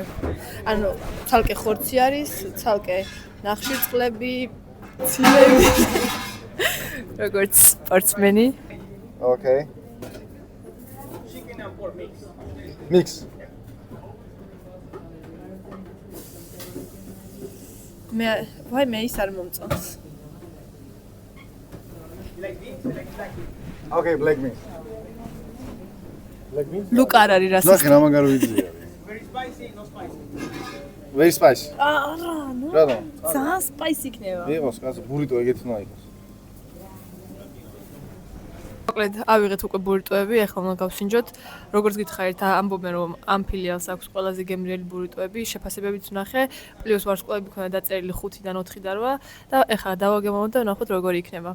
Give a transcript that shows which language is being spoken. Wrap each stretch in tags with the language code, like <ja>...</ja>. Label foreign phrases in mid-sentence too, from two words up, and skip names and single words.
<ka>ანუ ცალკე ხორცი არის, ცალკე ნახშირწყლები, ცილები. როგორც სპორტსმენი.</ka> <en>Okay. Mix.</en> <ka>მე ის არ მომწონს.</ka> <en>Okay, black meat. Black meat?</en> <ka>ლუკა არ არის რას. ნახე რა მაგარი ვიძია.</ka> <en>Very spicy, no spicy. Very spicy.</en> <ka>არა, ნუ. რატომ? ძალიან spicy იქნება. იყოს, კაცო, ბურიტო ეგეთი უნდა იყოს. მოკლედ, ავიღეთ უკვე ბურიტოები, ახლა უნდა გავსინჯოთ. როგორც გითხარით, ამბობენ რომ ამ ფილიალს აქვს ყველაზე გემრიელი ბურიტოები, შეფასებებიც ვნახე, პლუს ვარსკვლავები ქონდა დაწერილი 5-დან 4-დან 8 და ახლა დავაგემოვნოთ და ვნახოთ როგორი იქნება.</ka>